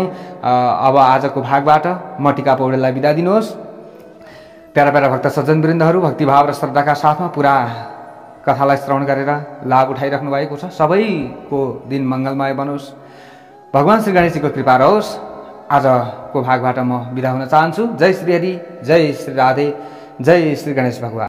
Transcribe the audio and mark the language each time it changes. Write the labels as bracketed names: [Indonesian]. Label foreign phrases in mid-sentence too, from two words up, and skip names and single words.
[Nepali] अब आजको भागबाट म टिका पौडेललाई बिदा दिनुहोस्। प्यारा प्यारा भक्त सज्जनवृन्दहरू भक्तिभाव र श्रद्धाका साथमा पुरा कथालाई श्रवण गरेर लाभ उठाइराख्नु भएको छ। सबैको दिन मङ्गलमय बनोस्, भगवान श्री गणेशजीको कृपा रहोस्। आजको भागबाट म बिदा हुन चाहन्छु। जय श्री हरि, जय श्री राधे, जय श्री गणेश भगवान।